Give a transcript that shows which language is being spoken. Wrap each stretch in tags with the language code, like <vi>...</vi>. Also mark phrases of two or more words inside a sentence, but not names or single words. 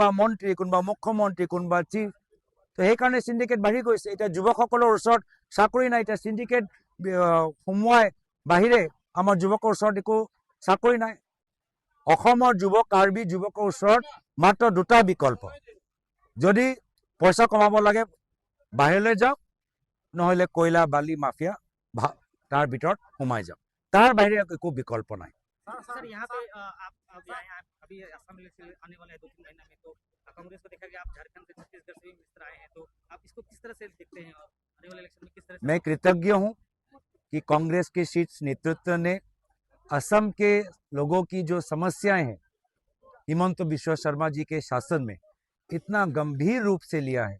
<as>মন্ত্ৰী কোনোবা মুখ্যমন্ত্ৰী কোনোবা চিফ তো সেইকাৰণে সিন্ডিকেট বাঢ়ি গৈছে এতিয়া যুৱকসকলৰ ওচৰত চাকৰি নাই এতিয়া সিন্ডিকেট সোমোৱাই বাহিৰে আমাৰ যুৱকৰ ওচৰত একো চাকৰি নাই অসমৰ যুৱক কাৰ্বি যুৱকৰ ওচৰত মাত্ৰ দুটা বিকল্প, যদি পইচা কমাব লাগে বাহিৰলৈ যাওক, নহলে কয়লা বালি মাফিয়া তাৰ ভিতৰত সোমাই যাওক, তাৰ বাহিৰে একো বিকল্প নাই।</as> <hi>सर यहाँ पे आप अभी असम इलेक्शन आने वाले हैं 2-3 महीने में, तो कांग्रेस को देखा गया आप झारखंड से छत्तीसगढ़ से भी मिस आए हैं, तो आप इसको किस तरह से देखते हैं और आने वाले इलेक्शन में किस तरह से? मैं कृतज्ञ हूँ कि कांग्रेस के शीर्ष नेतृत्व ने असम के लोगों की जो समस्याएं हैं हिमंत बिश्व शर्मा जी के शासन में इतना गंभीर रूप से लिया है।</hi>